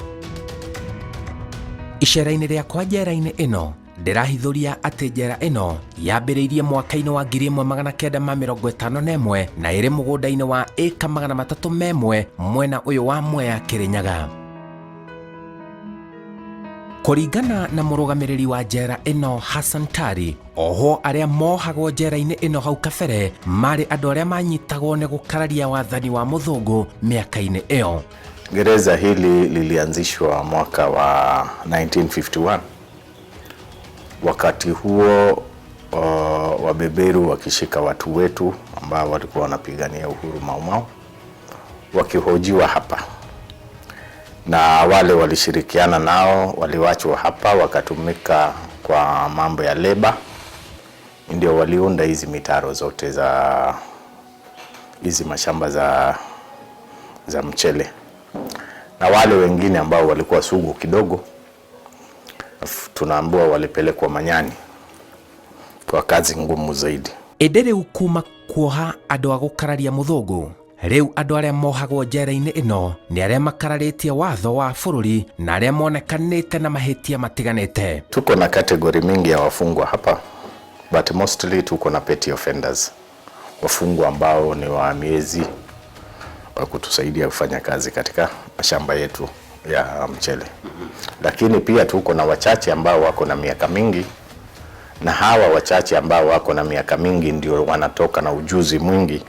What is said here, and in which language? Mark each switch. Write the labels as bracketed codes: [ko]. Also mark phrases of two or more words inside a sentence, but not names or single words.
[ki] Icera-ini riakwa njera-ini ino ndirahithuria ati njera ino yambiriirie mwaka-ini wa 1951 na iri mugunda-ini wa eka 301 mwena uyu wa Mwea Kirinyaga. Kuringana na murugamiriri wa njera ino Hassan Tari, oho aria mohagwo njera-ini ino hau kabere mari andu aria manyitagwo ni gukararia wathani wa muthungu miaka-ini iyo. [sw] Gereza hili lilianzishwa mwaka wa 1951. Wakati huo wabeberu wakishika watu wetu ambao walikuwa wanapigania uhuru Mau wakihojiwa hapa, na wale walishirikiana nao waliwachwa hapa wakatumika kwa mambo ya leba, ndio waliunda hizi mitaro zote za hizi mashamba za mchele, na wale wengine ambao walikuwa sugu kidogo tunaambiwa walipelekwa manyani kwa kazi ngumu zaidi. [ki] Edere ukuma kuoha andu a gukararia muthungu, riu andu aria mohagwo njera-ini ino ni aria makararitie watho wa bururi na aria monekanite na mahitia matiganite. [sw] Tuko na kategori mingi ya wafungwa hapa, [en] but mostly [sw] tuko na petty offenders, wafungwa ambao ni wahamiezi wa kutusaidia kufanya kazi katika mashamba yetu ya mchele. Lakini pia tuko na wachache ambao wako na miaka mingi, na hawa wachache ambao wako na miaka mingi ndio wanatoka na ujuzi mwingi.